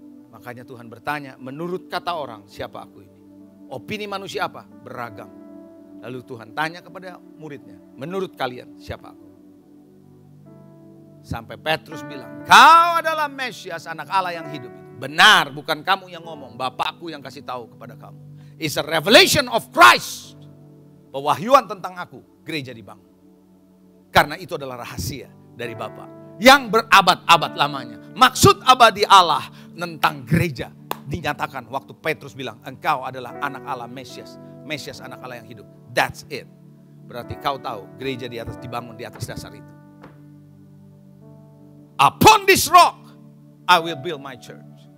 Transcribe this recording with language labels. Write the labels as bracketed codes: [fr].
[id] Makanya Tuhan bertanya, menurut kata orang, siapa aku ini? Opini manusia apa? Beragam. Lalu Tuhan tanya kepada muridnya, menurut kalian siapa aku? Sampai Petrus bilang, kau adalah Mesias, anak Allah yang hidup itu. Benar, bukan kamu yang ngomong, Bapakku yang kasih tahu kepada kamu. [en] It's a revelation of Christ. [id] Pewahyuan tentang aku, gereja dibangun. Karena itu adalah rahasia dari Bapa yang berabad-abad lamanya. Maksud abadi Allah tentang gereja dinyatakan waktu Petrus bilang, engkau adalah anak Allah Mesias. Mesias anak Allah yang hidup. [en] That's it. [id] Berarti kau tahu gereja di atas dibangun di atas dasar itu. [en] Upon this rock I will build my church.